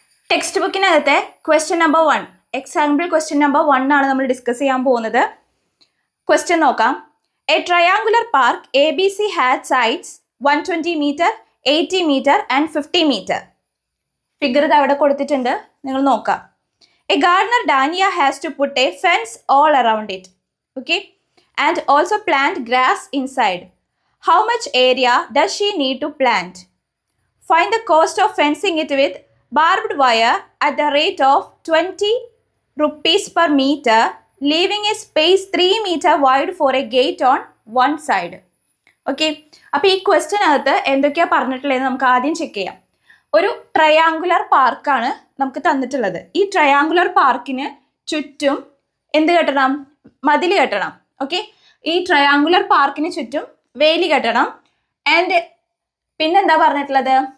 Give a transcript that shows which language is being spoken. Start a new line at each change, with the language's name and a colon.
Malayalam: Text ബുക്കിനകത്തെ question number 1, example question number 1 ആണ് നമ്മൾ discuss ചെയ്യാൻ പോകുന്നത്. ക്വസ്റ്റ്യൻ നോക്കാം.
English: A triangular park A B C had sides 120 metre, 80 metre and 50 metre.
Malayalam: Figure ഇത് അവിടെ കൊടുത്തിട്ടുണ്ട്, നിങ്ങൾ നോക്കാം.
English: A gardener Dhania has to put a fence all around it. Okay, and also plant grass inside. How much area does she need to plant? Find the cost of fencing it with barbed wire at the rate of 20 rupees per meter, leaving a space 3 meter wide for a gate on one side.
Malayalam: Okay, അപ്പോൾ ഈ ക്വസ്റ്റ്യനകത്ത് എന്തൊക്കെയാണ് പറഞ്ഞിട്ടുള്ളത് നമുക്ക് ആദ്യം check ചെയ്യാം. ഒരു triangular പാർക്കാണ് നമുക്ക് തന്നിട്ടുള്ളത്. ഈ ട്രയാങ്കുലർ പാർക്കിന് ചുറ്റും എന്ത് കെട്ടണം? മതിൽ കെട്ടണം. ഓക്കെ. ഈ ട്രയാങ്കുലർ പാർക്കിന് ചുറ്റും വേലി കെട്ടണം. ആൻഡ് പിന്നെന്താ പറഞ്ഞിട്ടുള്ളത്?